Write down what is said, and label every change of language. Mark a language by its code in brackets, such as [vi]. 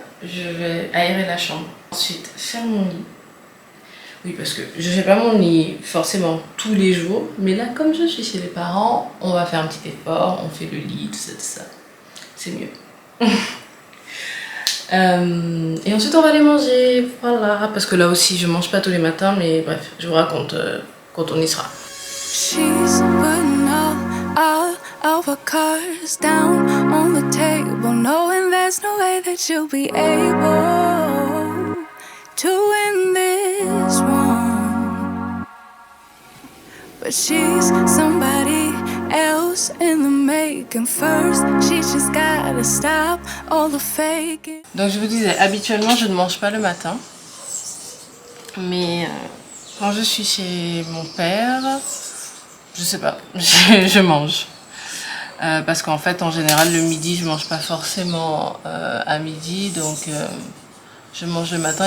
[fr] Je vais aérer la chambre. Ensuite, faire mon lit. Oui, parce que je fais pas mon lit forcément tous les jours. Mais là, comme je suis chez les parents, on va faire un petit effort. On fait le lit, tout ça. C'est mieux. Et ensuite on va aller manger, voilà, parce que là aussi je mange pas tous les matins, mais bref, je vous raconte quand on y sera. [en] She's putting all of her cards down on the table, knowing there's no way that you'll be able to win this one. But she's somebody else in the making. First, she just gotta stop all the faking. [fr] Donc je vous disais, habituellement je ne mange pas le matin, mais quand je suis chez mon père, je sais pas, je mange. Parce qu'en fait, en général, le midi, je mange pas forcément à midi, donc je mange le matin.